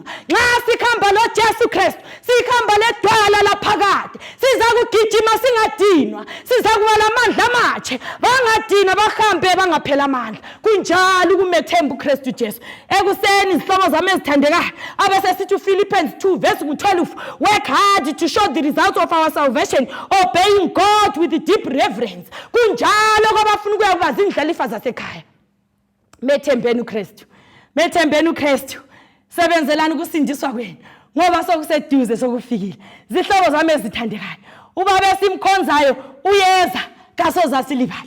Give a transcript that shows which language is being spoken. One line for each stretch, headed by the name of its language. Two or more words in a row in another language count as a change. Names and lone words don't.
North Ndebele: Nxa sikhamba loJesu Kristu sikhamba ledwala laphakade sizakugijima singadinwa, sizakuba lamandla amatsha bangadinwa bahambe bangaphela amandla. Kunjalo kumethemba uKristu Jesu. Ekuseni zihlobo zami ezithandekayo abesesithi uPhilippians
English: 2 verse 12 work hard to show the results of our salvation, obeying God with deep reverence.
North Ndebele: Kunjalo kwabafuna ukuyakubaza indlalifa zasekhaya. Methembeni uKristu, methembeni uKristu, sebenzelani ukusindiswa kwenu ngoba sokuseduze sokufikile. Zihlobo zami ezithandekayo, ubaba esimkhonzayo uyeza kasoza silibali.